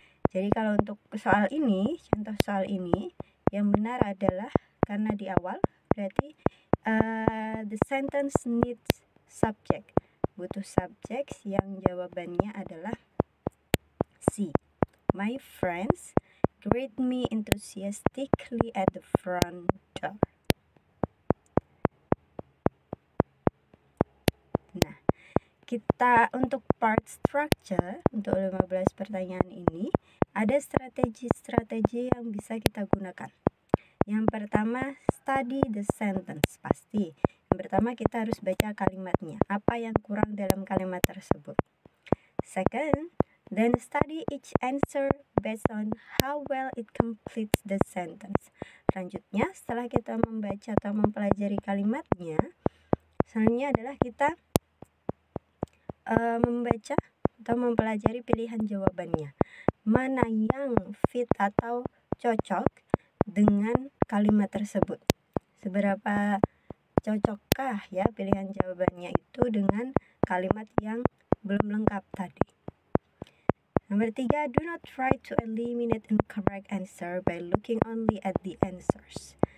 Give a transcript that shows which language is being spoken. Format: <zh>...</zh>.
<id>Jadi kalau untuk soal ini, contoh soal ini, yang benar adalah karena di awal berarti</id> <en>the sentence needs subject,</en> <id>butuh subjek yang jawabannya adalah C.</id> <en>My friends greet me enthusiastically at the front door.</en> <id>Nah, kita untuk part structure, untuk 15 pertanyaan ini, ada strategi-strategi yang bisa kita gunakan. Yang pertama,</id> <en>study the sentence,</en> <id>pasti. Yang pertama, kita harus baca kalimatnya, apa yang kurang dalam kalimat tersebut.</id> <en>Second, then study each answer based on how well it completes the sentence.</en> <id>Selanjutnya, setelah kita membaca atau mempelajari kalimatnya, selanjutnya adalah kita membaca atau mempelajari pilihan jawabannya. Mana yang fit atau cocok dengan kalimat tersebut. Seberapa cocokkah ya pilihan jawabannya itu dengan kalimat yang belum lengkap tadi. Nomor 3,</id> <en>do not try to eliminate incorrect answer by looking only at the answers.</en>